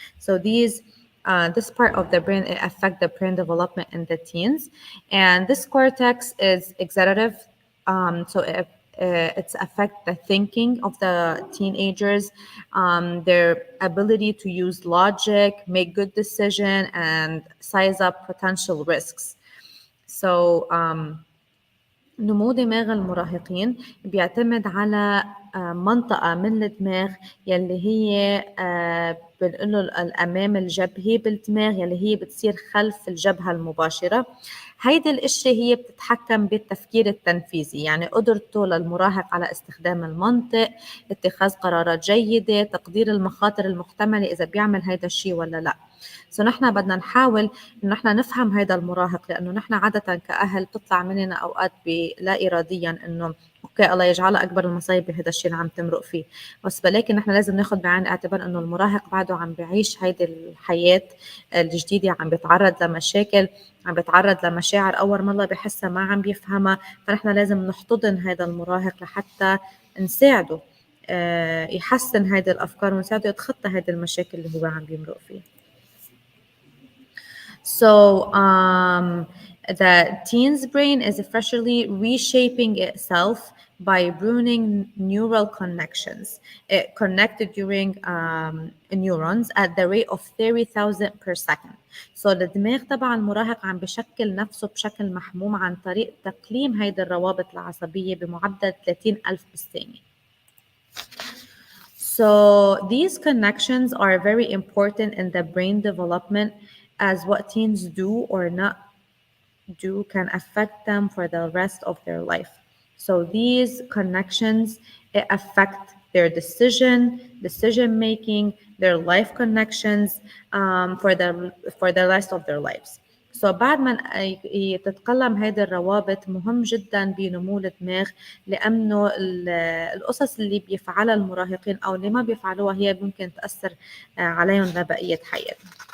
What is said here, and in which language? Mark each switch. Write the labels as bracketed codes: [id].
[en] So this part of the brain, it affects the brain development in the teens, and this cortex is executive, so it's affect the thinking of the teenagers, their ability to use logic, make good decision, and size up potential risks. [ar] So نمو دماغ المراهقين بيعتمد على منطقة من الدماغ يلي هي بنقوله الأمام الجبهي بالدماغ، يلي هي بتصير خلف الجبهة المباشرة. هيدي الاشياء هي بتتحكم بالتفكير التنفيذي، يعني قدرته للمراهق على استخدام المنطق، اتخاذ قرارات جيدة، تقدير المخاطر المحتملة إذا بيعمل هيدا الشيء ولا لا. نحن بدنا نحاول إنه نحن نفهم هيدا المراهق، لأنه نحن عادة كأهل بتطلع مننا أوقات لا إراديا إنه أوكي الله يجعلها أكبر المصايب بهذا الشيء اللي عم تمرق فيه، بس ولكن نحن لازم ناخد بعين الاعتبار إنه المراهق بعده عم بيعيش هيدي الحياة الجديدة، عم بيتعرض لمشاكل، عم بيتعرض لمشاعر أول مرة بحسها ما عم بيفهمها. فنحن لازم نحتضن هذا المراهق لحتى نساعده يحسن هيدي الأفكار ونساعده يتخطى هيدي المشاكل اللي هو عم بيمرق فيه. [en] So the teen's brain is freshly reshaping itself by pruning neural connections. It connected during neurons at the rate of 30,000 per second. [ar] So الدماغ تبع المراهق عم بشكل نفسه بشكل محموم عن طريق تقليم هيدي الروابط العصبية بمعدل 30,000 بالثانية. [en] So these connections are very important in the brain development, as what teens do or not do can affect them for the rest of their life. So these connections, it affect their decision making, their life connections for the rest of their lives. [ar] So بعد ما تتقلم هذه الروابط مهم جدا بنمو الدماغ، لأنه القصص اللي بيفعلها المراهقين أو اللي ما بيفعلوها هي ممكن تأثر عليهم لبقية حياتهم.